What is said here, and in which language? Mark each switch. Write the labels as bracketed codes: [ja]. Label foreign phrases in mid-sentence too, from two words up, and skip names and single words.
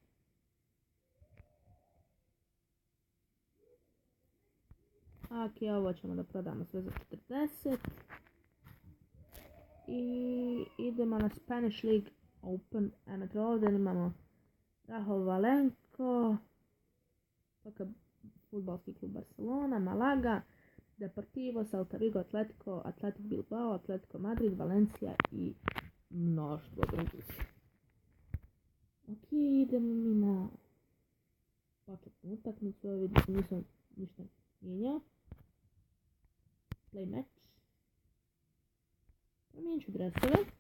[bs] Ok, ovo ćemo da prodamo sve za 40. I idemo na Spanish League Open. Evo ovdje imamo Rahul Valenko. Futbolski klub Barcelona, Malaga, Deportivo, Celta Vigo, Athletic Bilbao, Atletico Madrid, Valencia i mnoštvo drugih. Ok, idemo mi na početnu utakmicu. Ovo vidim se nisam ništa mijenjao. [en] Play match. [bs] Promijenit ću dresove.